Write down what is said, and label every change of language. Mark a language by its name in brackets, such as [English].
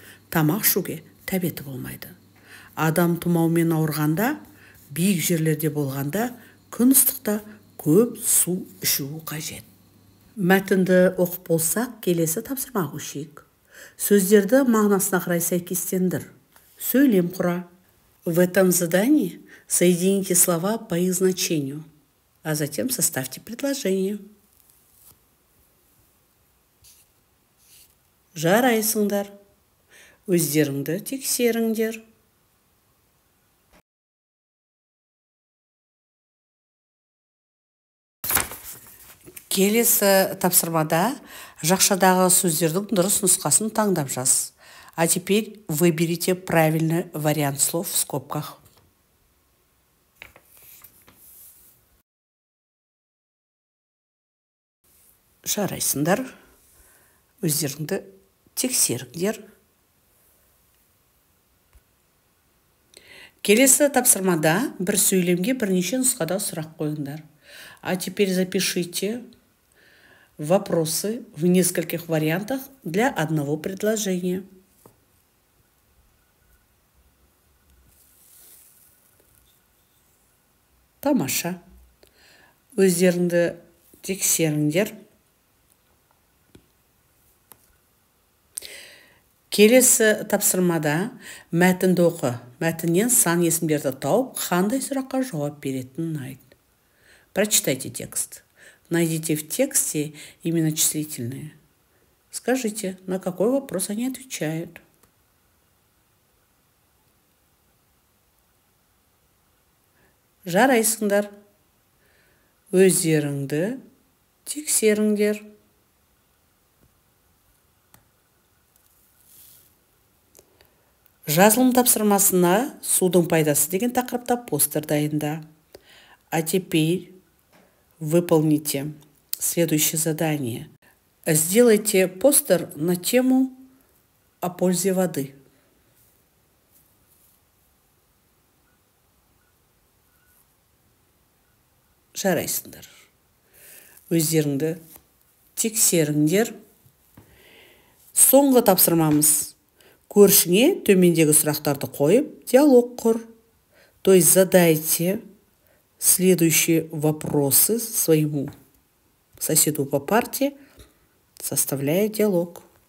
[Kazakh] Тамақ ішуге тәбеті болмайды. Адам тұмаумен ауырғанда, биік жерлерде болғанда, күн ыстықта көп су ішу қажет. Мәтінді оқып болсақ, келесі тапсырмаға көшейік. Сөздерді мағынасына қарай сәйкестендір. Сөйлем құра. [Russian] В этом задании соедините слова по их значению, а затем составьте предложение. [Kazakh] Жарайсыңдар. Өздеріңді тексеріңдер. Келесі тапсырмада жақшадағы сөздердің дұрыс нұсқасын таңдап жаз. [Russian] А теперь выберите правильный вариант слов в скобках. [Kazakh] Жарайсыңдар. Өздеріңді тексеріңдер. Келесі тапсырмада бір сөйлемге бірнеше нұсқада сұрақ қойыңдар. [Russian] А теперь запишите вопросы в нескольких вариантах для одного предложения. [Kazakh] Тамаша. Өздеріңді тексеріңдер. Келесі тапсырмада мәтінді оқы. Мәтіннен сан есімдерді тауып, қандай сұраққа жауап беретінін айт. [Russian] Прочитайте текст. Найдите в тексте именочислительные. Скажите, на какой вопрос они отвечают. [Kazakh] Жарайсыңдар. Өздеріңді тексеріңдер. Жазылым тапсырмасына судың пайдасы деген тақырыпта постер дайында. [Russian] А теперь выполните следующее задание. Сделайте постер на тему о пользе воды. [Kazakh] Жарайсыңдар. Өздеріңді тексеріңдер. Соңғы тапсырмамыз. Көршіңе төмендегі сұрақтарды қойып, диалог құр. [Russian] То есть задайте следующие вопросы своему соседу по парте, составляя диалог.